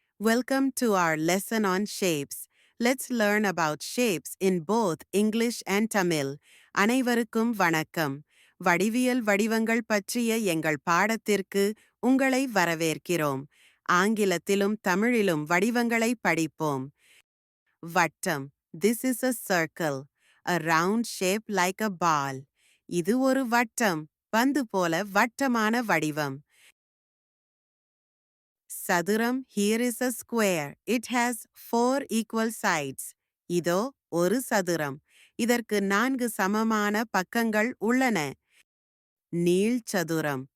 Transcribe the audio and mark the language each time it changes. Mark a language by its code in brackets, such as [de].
[en] Welcome to our lesson on shapes. Let's learn about shapes in both English and Tamil. [ta] அனைவருக்கும் வணக்கம். வடிவியல் வடிவங்கள் பற்றிய எங்கள் பாடத்திற்கு உங்களை வரவேற்கிறோம். ஆங்கிலத்திலும் தமிழிலும் வடிவங்களை படிப்போம். [en] வட்டம். This is a circle. A round shape like a ball. [ta] இது ஒரு வட்டம். பந்து போல வட்டமான வடிவம். [en] சதுரம். Here is a square. It has 4 equal sides. [ta] இதோ ஒரு சதுரம். இதற்கு 4 சமமான பக்கங்கள் உள்ளன. நீள்சதுரம்.